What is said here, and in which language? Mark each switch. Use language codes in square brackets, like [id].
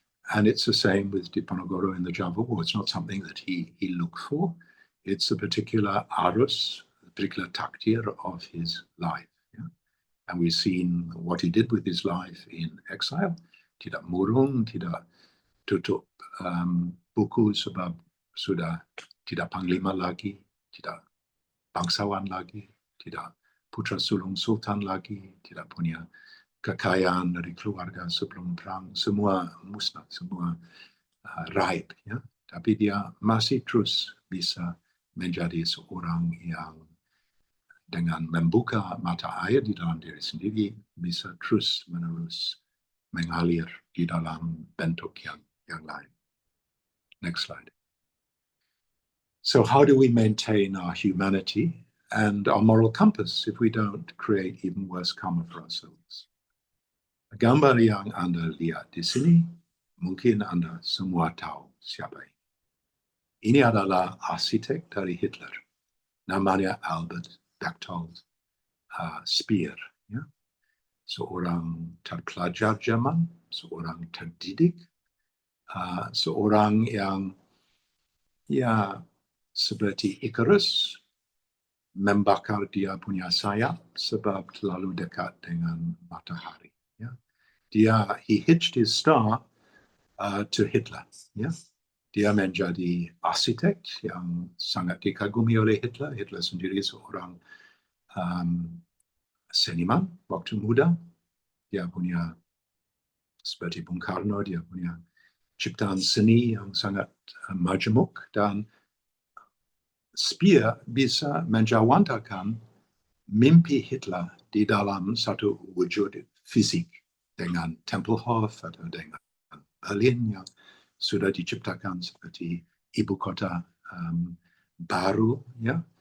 [en] And it's the same with Diponegoro in the Java War. It's not something that he looked for. It's a particular arus, a particular takdir of his life. Yeah? And we've seen what he did with his life in exile. [id] Tidak murung, tidak tutup buku sebab sudah tidak panglima lagi, tidak bangsawan lagi, tidak putra sulung sultan lagi, tidak punya kekayaan dari keluarga sebelum perang, semua musnah, semua raib. Ya? Tapi dia masih terus bisa menjadi seorang yang dengan membuka mata air di dalam diri sendiri, bisa terus menerus mengalir di dalam bentuk yang lain. [en] Next slide. So how do we maintain our humanity and our moral compass if we don't create even worse karma for ourselves? [id] Gambar yang Anda lihat di sini, mungkin Anda semua tahu siapa ini. Ini adalah arsitek dari Hitler. Namanya Albert Bertolt Speer. Ya? Seorang terpelajar Jerman, seorang terdidik, seorang yang ya seperti Icarus membakar dia punya sayap sebab terlalu dekat dengan matahari. Ya? [en] He hitched his star to Hitler. [id] Ya? Dia menjadi arsitek yang sangat dikagumi oleh Hitler. Hitler sendiri seorang seniman waktu muda. Dia punya, seperti Bung Karno, dia punya ciptaan seni yang sangat majemuk, dan Speer bisa menjawantakan mimpi Hitler di dalam satu wujud fisik dengan Tempelhof atau dengan Berlin yang sudah diciptakan seperti ibu kota baru, ya.